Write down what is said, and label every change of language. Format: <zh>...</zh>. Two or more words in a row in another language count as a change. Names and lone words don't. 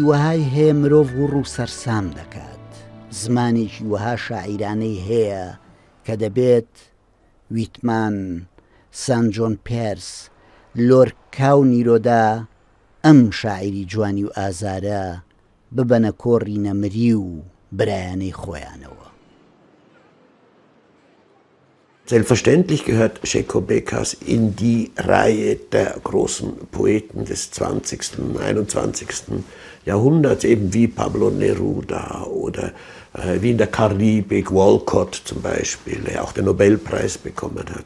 <ckb>وەهای هەیە مرۆڤ وڕ و سەرسام دەکات زمانێکی وەها شاعیرانەی هەیە کە دەبێت ویتمان سان جۆن پێرس لۆرکا و نیرۆدا ئەم شاعیری جوانی و ئازارە ببەنە کۆڕی نەمری و برایانەی خۆیانەوە.</ckb> <de>Selbstverständlich gehört Sherko Bekas in die Reihe der großen Poeten des 20. und 21. Jahrhunderts, eben wie Pablo Neruda oder wie in der Karibik Walcott zum Beispiel, der auch den Nobelpreis bekommen hat.</de>